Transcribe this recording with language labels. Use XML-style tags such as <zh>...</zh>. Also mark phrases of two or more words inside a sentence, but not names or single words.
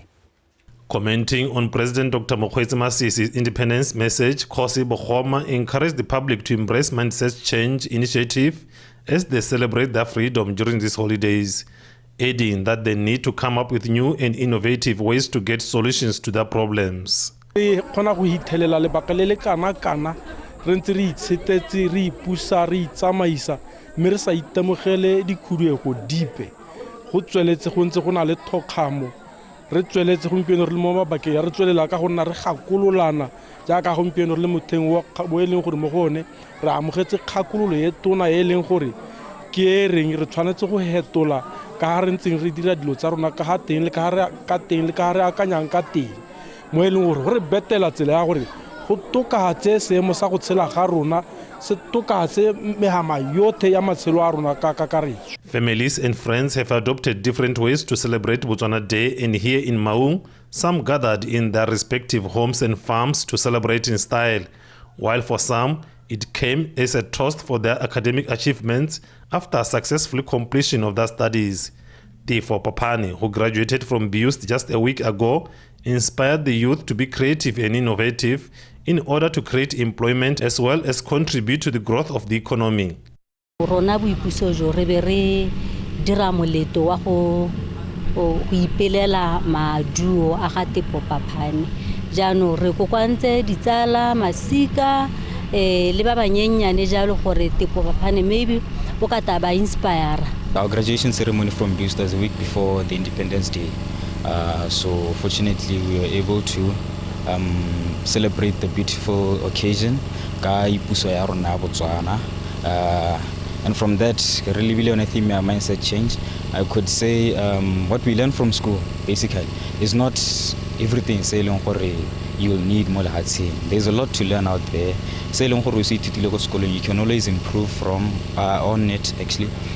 <en>Commenting on President Dr. Mokgweetsi Masisi's independence message, Khosi Bohoma encouraged the public to embrace mindset change initiative as they celebrate their freedom during these holidays, adding that they need to come up with new and innovative ways to get solutions to their problems.</en> <tn>Re khona go hithelela lebaka le le kana re ntse re itshetetse re ipusa re itsamaisa mme re sa itemogele dikhuduego dipe go tsweletse go ntse go na le thokgamo re tsweletse gompieno re le mo mabakeng ya re tswelela ka go nna re gakololana jaaka gompieno re le motheng bo e leng gore mo gone re amogetse kgakololo e tona e leng gore ke e reng re tshwanetse go hetola ka ga re ntseng re dira dilo tsa rona ka ga teng le ka ga re akanyang ka teng mo e leng gore go re betela tsela ya gore go tokatse seemo sa go tshela ga rona se tokatse mehama yotlhe ya matshelo a rona ka kakaretso.</tn> <en>Families and friends have adopted different ways to celebrate Botswana Day, and here in Maung, some gathered in their respective homes and farms to celebrate in style, while for some, it came as a toast for their academic achievements after successful completion of their studies. Tifo Papani, who graduated from BUST just a week ago, inspired the youth to be creative and innovative in order to create employment as well as contribute to the growth of the economy.</en> <tn>Rona boipuso jo re be re dira moleto wa go ipelela maduo a ga Tifo Papani. Jaanong re kokwantse ditsala masika le ba banyenyane jalo gore Tifo Papani maybe o ka ta ba inspire.</tn> <en>Our graduation ceremony from BUST was a week before the Independence Day. So fortunately we were able to celebrate the beautiful occasion</en> <tn>ka ipuso ya rona</tn> <en>Botswana, and from that really on a theme of mindset change. I could say what we learned from school basically is not everything say long gore you'll need more hatsi. There's a lot to learn out there. Say long gore you can always improve from on it actually.</en>